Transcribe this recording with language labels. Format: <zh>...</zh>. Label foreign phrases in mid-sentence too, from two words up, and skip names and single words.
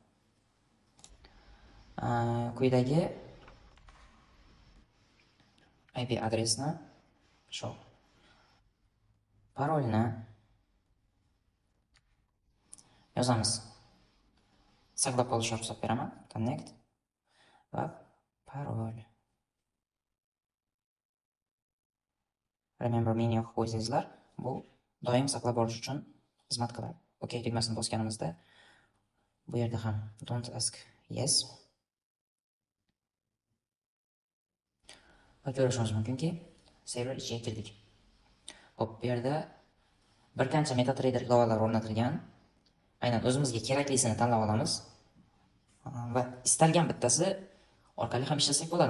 <uz>Quyidagi IP adresni, shu parolni yozamiz. Saqlab qolishga ruxsat beraman. Connect va parol.</uz> <en>Remember me</en> <uz>yo'q qo'ysangizlar, bu doim saqlab borish uchun xizmat qiladi. OK tugmasini bosganimizda bu yerda ham</uz> <en>don't ask yes.</en> <uz>Va ko'rishingiz mumkinki, server ichiga kirdik. Xo'p, bu yerda bir qancha MetaTrader ilovalar o'rnatilgan. Aynan o'zimizga keraklisini tanlab olamiz. Va istalgan bittasi orqali ham ishlasak bo'ladi.</uz>